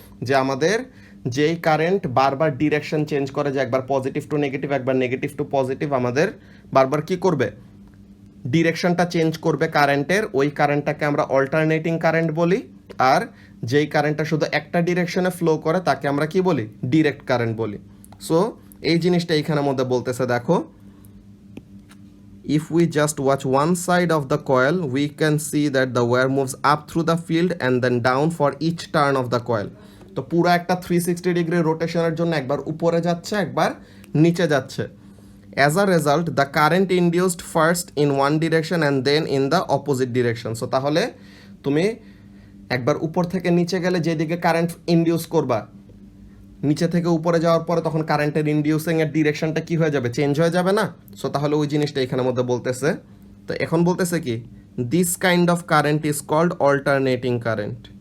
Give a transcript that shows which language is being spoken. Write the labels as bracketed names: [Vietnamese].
[Bangla] যে আমাদের যেই কারেন্ট বারবার ডিরেকশন চেঞ্জ করে, যে একবার পজিটিভ টু নেগেটিভ, একবার নেগেটিভ টু পজিটিভ, আমাদের বারবার কি করবে, ডিরেকশনটা চেঞ্জ করবে কারেন্টের, ওই কারেন্টটাকে আমরা অল্টারনেটিং কারেন্ট বলি। আর যেই কারেন্টটা শুধু একটা ডিরেকশনে ফ্লো করে তাকে আমরা কি বলি, ডিরেক্ট কারেন্ট বলি। সো এই জিনিসটা এইখানের মধ্যে বলতেছে, দেখো, [English] if we just watch one side of the coil, we can see that the wire moves up through the field and then down for each turn of the coil. [Bangla] তো পুরো একটা 360 ডিগ্রি রোটেশনের জন্য একবার উপরে যাচ্ছে, একবার নিচে যাচ্ছে। [English] As a result, the current induced first in one direction and then in the opposite direction. [Bangla] So তাহলে তুমি একবার উপর থেকে নিচে গেলে যেদিকে কারেন্ট ইনডিউস করবা, নিচে থেকে উপরে যাওয়ার পরে তখন কারেন্টের ইনডিউসিং এর ডিরেকশনটা কি হয়ে যাবে, চেঞ্জ হয়ে যাবে না। সো তাহলে ওই জিনিসটা এখানের মধ্যে বলতেছে। তো এখন বলতেছে কি, [English] This kind of current is called alternating current.